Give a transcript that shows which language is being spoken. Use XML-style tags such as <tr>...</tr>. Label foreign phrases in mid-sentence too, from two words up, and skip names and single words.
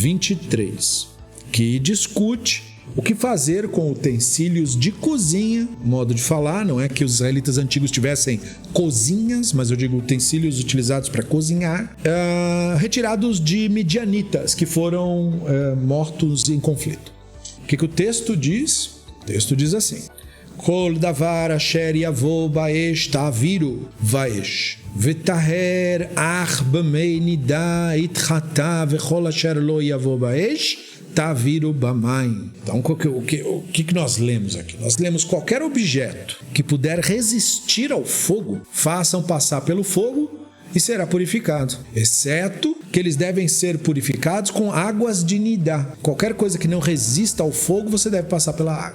<pt>23, que discute o que fazer com utensílios de cozinha, modo de falar, não é que os israelitas antigos tivessem cozinhas, mas eu digo utensílios utilizados para cozinhar, retirados de midianitas que foram mortos em conflito. O que o texto diz? O texto diz assim:</pt> <he>כל דבר אשר יבא באש תעבירו באש וטהר אך במי נדה יתחטא וכל אשר לא יבא באש תעבירו במים.</he> <pt>Então, o que nós lemos aqui? Nós lemos qualquer objeto que puder resistir ao fogo, façam passar pelo fogo e será purificado, exceto que eles devem ser purificados com águas de Nidá. Qualquer coisa que não resista ao fogo, você deve passar pela água.</pt>